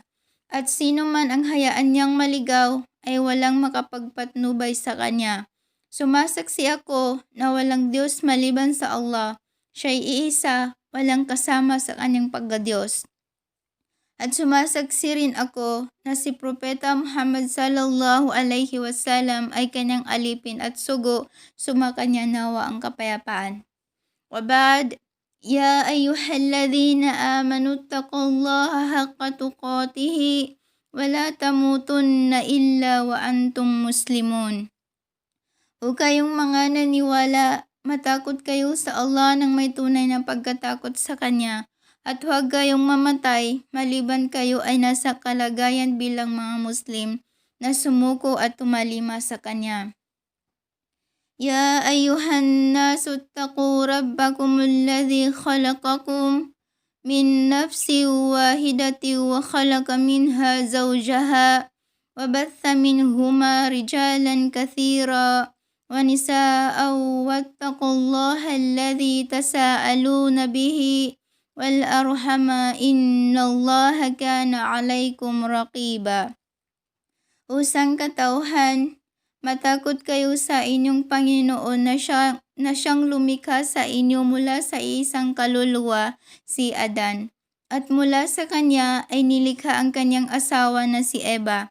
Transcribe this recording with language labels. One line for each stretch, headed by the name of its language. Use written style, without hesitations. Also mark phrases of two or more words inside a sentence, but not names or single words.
Filipino: At sino man ang hayaan niyang maligaw ay walang makapagpatnubay sa Kanya. Sumasaksi ako na walang Diyos maliban sa Allah. Siya'y iisa, walang kasama sa Kanyang pagkadiyos. At sumasaksi rin ako na si Propeta Muhammad
Arabic: صلى الله عليه وسلم
Filipino: ay Kanyang alipin at sugo, sumakanya nawa ang kapayapaan.
Arabic: وبعد يا أيها الذين آمنوا اتقوا الله حق تقاته ولا تموتن إلا وأنتم مسلمون.
Filipino: O kayong mga naniwala, matakot kayo sa Allah ng may tunay na pagkatakot sa Kanya, at huwag kayong mamatay maliban kayo ay nasa kalagayan bilang mga Muslim na sumuko at tumalima sa Kanya.
Arabic: يا أيها الناس اتقوا ربكم الذي خلقكم من نفس واحدة وخلق منها زوجها وبث منهما رجالا كثيرا ونساء واتقوا الله الذي تساءلون به والأرحام إن الله كان عليكم رقيبا.
Filipino: O sangkatauhan, matakot kayo sa inyong Panginoon na siyang lumikha sa inyo mula sa isang kaluluwa, si Adan. At mula sa kanya ay nilikha ang kanyang asawa na si Eva.